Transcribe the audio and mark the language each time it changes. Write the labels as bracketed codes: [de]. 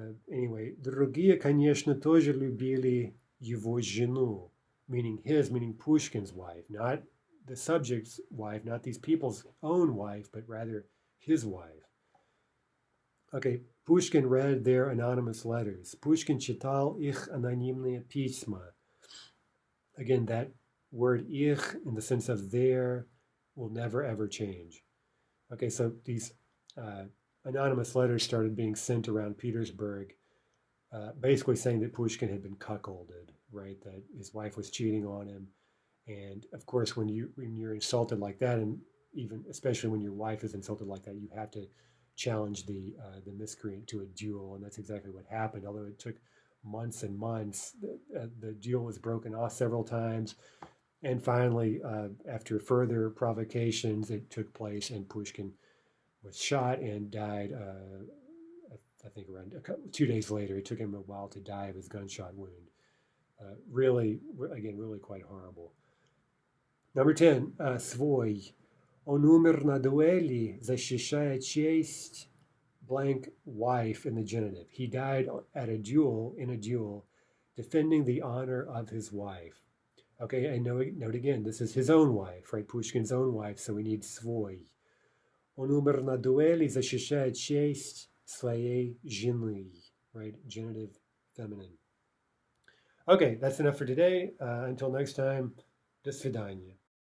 [en] Anyway, [ru] другие, конечно, тоже любили его жену, [en] meaning Pushkin's wife, not the subject's wife, not these people's own wife, but rather his wife. Okay, Pushkin read their anonymous letters. [ru] Pushkin читал их анонимные письма. [en] Again, that word ich in the sense of their will never ever change. Okay, so these anonymous letters started being sent around Petersburg, basically saying that Pushkin had been cuckolded, right? That his wife was cheating on him. And of course, when you're insulted like that, and even especially when your wife is insulted like that, you have to challenge the miscreant to a duel, and that's exactly what happened. Although it took months and months, the duel was broken off several times, and finally, after further provocations, it took place, and Pushkin was shot and died. I think around 2 days later. It took him a while to die of his gunshot wound. Really, again, really quite horrible. Number 10, свой. [ru] Он умер на дуэли, защищая честь [en] blank wife in the genitive. He died in a duel, defending the honor of his wife. Okay, and note again, this is his own wife, right? Pushkin's own wife, so we need свой. [ru] Он умер на дуэли, защищая честь своей жены, right? [en] Genitive, feminine. Okay, that's enough for today. Until next time, [ru] до свидания.